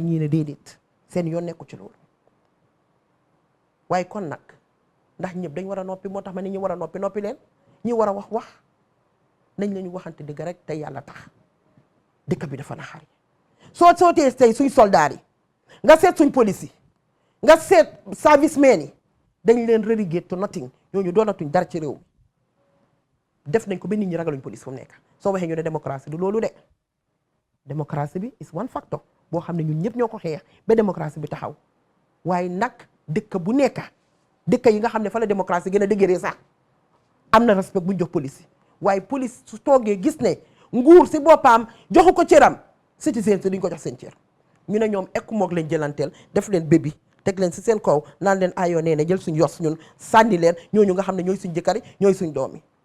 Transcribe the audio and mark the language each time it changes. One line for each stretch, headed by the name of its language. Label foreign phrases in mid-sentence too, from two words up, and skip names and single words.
Wolof: ñii ne déedéet seen yoon nekku ci loolu waaye kon nag ndax ñëpp dañ war a noppi moo tax ma ne ñi war a noppi leen ñi war a wax nañ la ñu waxante dëgg rek te yàlla tax dëkk bi dafa naxari soo tee tey suñ soldaar yi nga seet suñ police yi nga seet servicemen yi dañ leen relégué
English: to nothing
Wolof: ñooñu doonatuñ dara ci réew mi def nañ ko ba nit ñi ragaluñ police fu mu nekk soo waxee ñu ne démocratie du loolu de démocratie bi
English: is one factor
Wolof: boo xam ne ñun ñëpp ñoo ko xeex ba démocratie bi taxaw waaye nag dëkk bu nekk dëkk yi nga xam ne fa la démocratie gën a dëgëree sax am na respect bu ñu jox police yi waaye police su toogee gis ne nguur si boppam joxu ko cëram citoyen si duñ ko jox seen cër ñu ne ñoom ekku moog leen jëlanteel def leen bébi teg leen si seen kaw naan leen ayoo nee na jël suñ yos ñun sànni leen ñooñu nga xam ne ñooy suñ jëkkëri ñooy suñ doomi